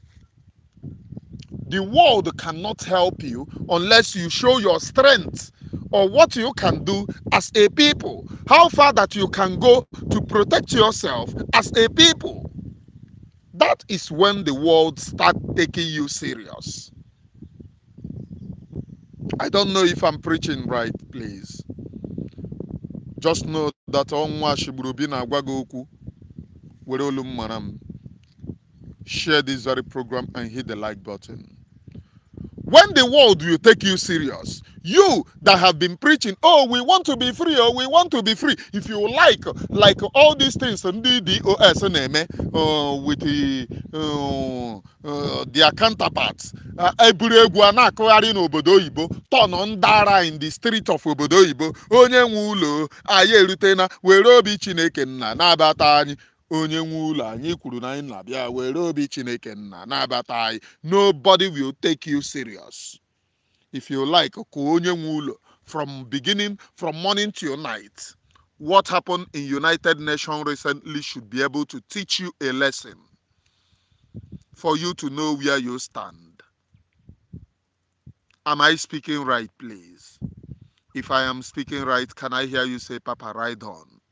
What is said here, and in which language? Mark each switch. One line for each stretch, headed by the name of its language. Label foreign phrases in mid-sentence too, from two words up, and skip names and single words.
English: The world cannot help you unless you show your strength or what you can do as a people, how far that you can go to protect yourself as a people. That is when the world start taking you serious. I don't know if I'm preaching right, please. Just know that
Igbo: ọnwa Shigburubi na-agwa gị okwu. Were olu m mara m.
English: Share this very program and hit the like button. When the world will take you serious, you that have been preaching, oh, we want to be free, oh, we want to be free. If you like all these things,
Igbo: ndị DOS na-eme
English: with their counterparts,
Igbo: eburu egwu a na-akụgharị n'obodo oyibo, tọnọ ndara
English: in the street of
Igbo: obodo oyibo, onye nwe ụlọ anyị erutena, were obi Chineke nna na-abata anyị. Onye nwe ụlọ anyị kwuru na anyị na-abịa, were obi Chineke nna na-abata anyị.
English: Nobody will take you serious. If you like,
Igbo: kụọ onye nwe ụlọ
English: from beginning, from morning till night. What happened in United Nations recently should be able to teach you a lesson for you to know where you stand. Am I speaking right, please? If I am speaking right, can I hear you say, Papa, ride on?